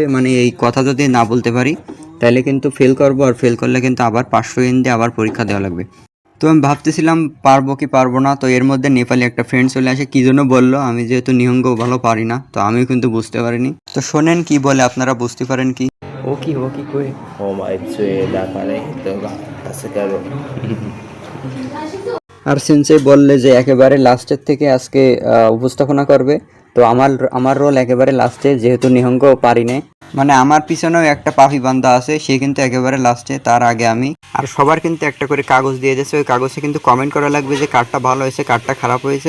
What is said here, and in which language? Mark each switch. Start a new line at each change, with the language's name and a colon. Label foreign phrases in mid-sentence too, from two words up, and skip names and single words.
Bangla: মানে এই কথা যদি না বলতে পারি তাহলে কিন্তু ফেল করবো, আর ফেল করলে কিন্তু আবার 500 ইয়েন দিয়ে আবার পরীক্ষা দেওয়া লাগবে। তো আমি ভাবতেছিলাম পারবো কি পারবো না। তো এর মধ্যে নেপালি একটা ফ্রেন্ড চলে আসে, কি জন্য বললো। আমি যেহেতু নিহঙ্গ ভালো পারি না, তো আমিও কিন্তু বুঝতে পারিনি। তো শোনেন কি বলে, আপনারা বুঝতে পারেন কি? ও কি কই
Japanese: お前つえだから人が助かる。
Bangla: আর সেন্সেই বললে যে একেবারে লাস্টের থেকে আজকে উপস্থাপনা করবে। তো আমার রোল একেবারে লাস্টে, যেহেতু নিহঙ্গ পারি না। মানে আমার পিছনেও একটা পাপি বান্দা আছে, সে কিন্তু একেবারে লাস্টে, তার আগে আমি। আর সবার কিন্তু একটা করে কাগজ দিয়ে দিয়েছে, ওই কাগজে কিন্তু কমেন্ট করা লাগবে যে কারটা ভালো হয়েছে, কারটা খারাপ হয়েছে।